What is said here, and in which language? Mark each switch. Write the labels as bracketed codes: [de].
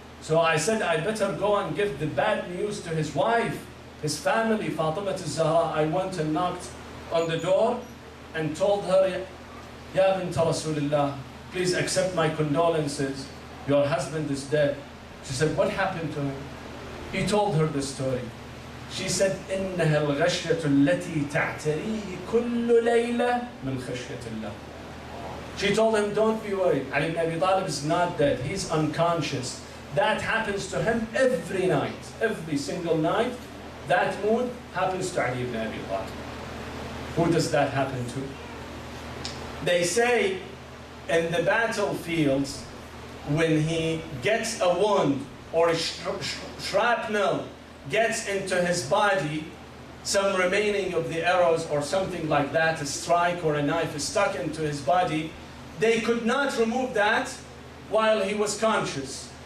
[en] So I said, I better go and give the bad news to his wife, his family, Fatima al-Zahra. I went and knocked on the door and told her, Ya bint Rasulullah, please accept my condolences. Your husband is dead. She said, what happened to him? He told her the story. She said, [ar] إنها الغشية التي تعتريه كل ليلة من خشية الله. [en] She told him, don't be worried. Ali ibn Abi Talib is not dead. He's unconscious. That happens to him every night. Every single night, that mood happens to Ali ibn Abi Talib. Who does that happen to? They say in the battlefields, when he gets a wound or a shrapnel gets into his body, some remaining of the arrows or something like that, a strike or a knife is stuck into his body, they could not remove that while he was conscious.